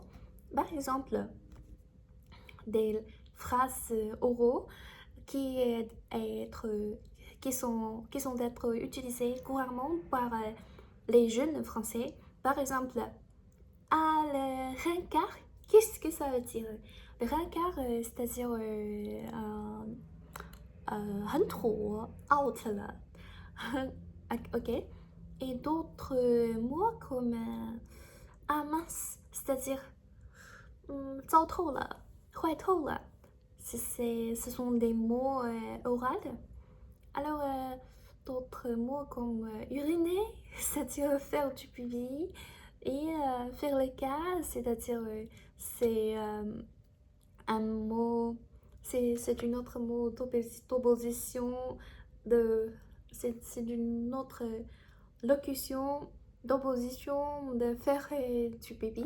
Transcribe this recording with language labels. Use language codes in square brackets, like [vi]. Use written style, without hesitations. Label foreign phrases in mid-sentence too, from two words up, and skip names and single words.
[fr] Par exemple, des phrases oraux qui, être, qui sont d'être utilisées couramment par les jeunes français. Par exemple, le rencard, qu'est-ce que ça veut dire? Le rencard, c'est-à-dire [zh] 很土 out 了 ok. [fr] Et d'autres mots comme ah mince, c'est-à-dire [zh] 糟透了 坏透了 [fr] ce sont des mots oraux. Alors d'autres mots comme uriner, c'est-à-dire faire du pipi, et faire le cas, c'est-à-dire c'est un mot, c'est une autre mot d'opposition, de, c'est une autre locution d'opposition de faire du pipi.